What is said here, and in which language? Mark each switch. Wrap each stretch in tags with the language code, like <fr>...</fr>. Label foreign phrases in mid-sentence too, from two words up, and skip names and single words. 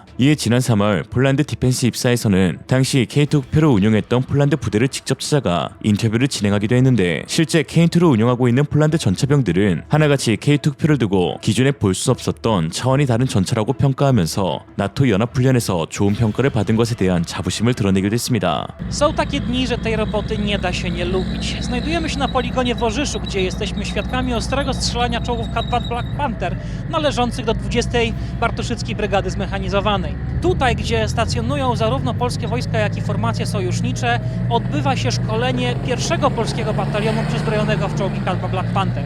<ko>이에 지난 3월 폴란드 디펜스 입사에서는 당시 K2 표를 운용했던 폴란드 부대를 직접 찾아가 인터뷰를 진행하기도 했는데 실제 K2를 운용하고 있는 폴란드 전차병들은 하나같이 K2 표를 두고 기존에 볼 수 없었던 차원이 다른 전차라고 평가하면서 나토 연합훈련에서 좋은 평가를 받은 것에 대한 자부심을 드러내기도 했습니다.</ko> <pl>Są takie dni, że tej roboty nie da się nie lubić. Znajdujemy się na poligonie w Orzyszu, gdzie jesteśmy świadkami ostrego strzelania czołgów K2 Black Panther należących do 20. Bartoszyckiej Brygady Zmechanizowanej. Tutaj, gdzie stacjonują zarówno polskie wojska, jak i formacje sojusznicze, odbywa się szkolenie pierwszego polskiego batalionu przezbrojonego w czołgi K2 Black Panther.</pl>